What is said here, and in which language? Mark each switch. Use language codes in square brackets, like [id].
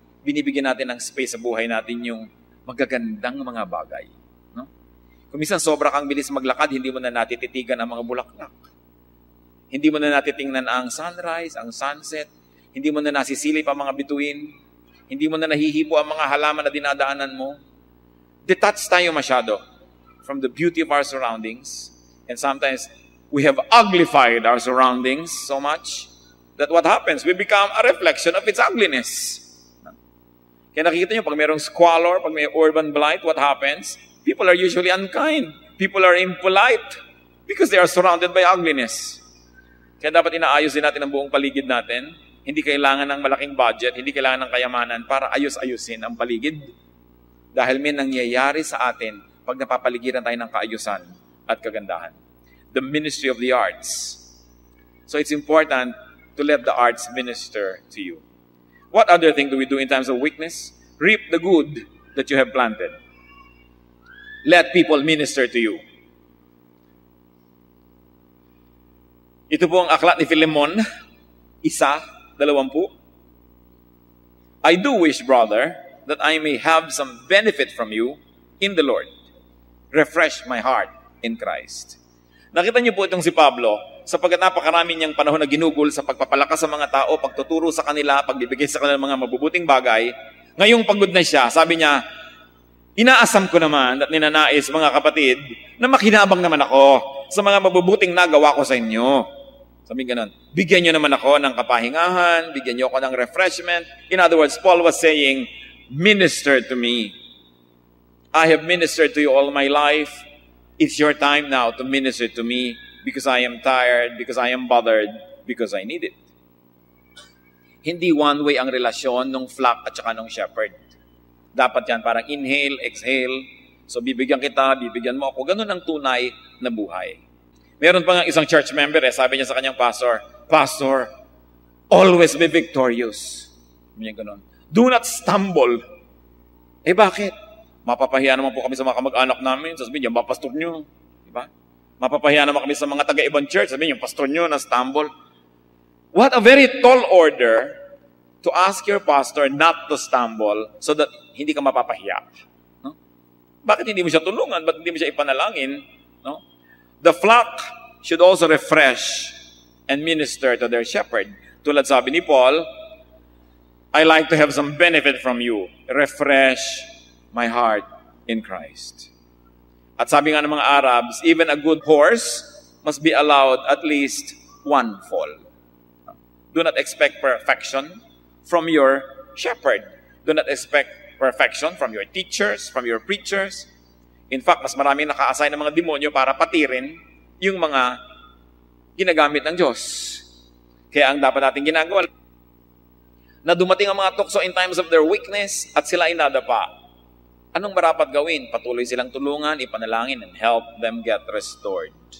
[tl] Binibigyan natin ng space sa buhay natin yung magagandang mga bagay. No? Kung minsan sobra kang bilis maglakad, hindi mo na natititigan ang mga bulaklak. Hindi mo na natitingnan ang sunrise, ang sunset. Hindi mo na nasisilip ang mga bituin. Hindi mo na nahihipo ang mga halaman na dinadaanan mo. [en] Detached [tl] tayo masyado [en] from the beauty of our surroundings. And sometimes, we have uglified our surroundings so much that what happens, we become a reflection of its ugliness. [tl] Kaya nakikita nyo, pag mayroong squalor, pag may urban blight, [en] what happens? People are usually unkind. People are impolite because they are surrounded by ugliness. [tl] Kaya dapat inaayos din natin ang buong paligid natin. Hindi kailangan ng malaking budget, hindi kailangan ng kayamanan para ayos-ayusin ang paligid. Dahil may nangyayari sa atin pag napapaligiran tayo ng kaayusan at kagandahan. [en] The ministry of the arts. So it's important to let the arts minister to you. What other thing do we do in times of weakness? Reap the good that you have planted. Let people minister to you. [tl] Ito po ang aklat ni Philemon, 1:20. [en] I do wish, brother, that I may have some benefit from you in the Lord. Refresh my heart in Christ. [tl] Nakita niyo po itong si Pablo, sapagkat napakarami niyang panahon na ginugol sa pagpapalakas sa mga tao, pagtuturo sa kanila, pagbibigay sa kanila ng mga mabubuting bagay. Ngayong pagod na siya, sabi niya, inaasam ko naman at ninanais, mga kapatid, na makinabang naman ako sa mga mabubuting nagawa ko sa inyo. Sabi ganon, bigyan niyo naman ako ng kapahingahan, bigyan niyo ako ng refreshment. [en] In other words, Paul was saying, minister to me. I have ministered to you all my life. It's your time now to minister to me because I am tired, because I am bothered, because I need it. [tl] Hindi one way ang relasyon ng flock at saka ng shepherd. Dapat yan parang inhale, exhale. So bibigyan kita, bibigyan mo ako. Ganun ang tunay na buhay. Meron pa nga isang church member, sabi niya sa kanyang pastor, Pastor, [en] always be victorious. [tl] Sabi niya ganun. [en] Do not stumble. [tl] Bakit? Mapapahiya naman po kami sa mga kamag-anak namin. Sabi niya, pastor niyo. Diba? Mapapahiya naman kami sa mga taga-ibang church. Sabi niya, yung pastor niyo na stumble. [en] What a very tall order to ask your pastor not to stumble so that [tl] hindi ka mapapahiya. No? Bakit hindi mo siya tulungan? Bakit hindi mo siya ipanalangin? No? [en] The flock should also refresh and minister to their shepherd. [tl] Tulad sabi ni Paul, [en] I like to have some benefit from you. Refresh my heart in Christ. [tl] At sabi nga ng mga [en] Arabs, even a good horse must be allowed at least one fall. Do not expect perfection from your shepherd. Do not expect perfection from your teachers, from your preachers. [tl] In fact, mas maraming naka-assign ng mga demonyo para patirin yung mga ginagamit ng Diyos. Kaya ang dapat natin ginagawa, na dumating ang mga tukso [en] in times of their weakness [tl] at sila ay nadapa. Anong marapat gawin? Patuloy silang tulungan, ipanalangin, [en] and help them get restored.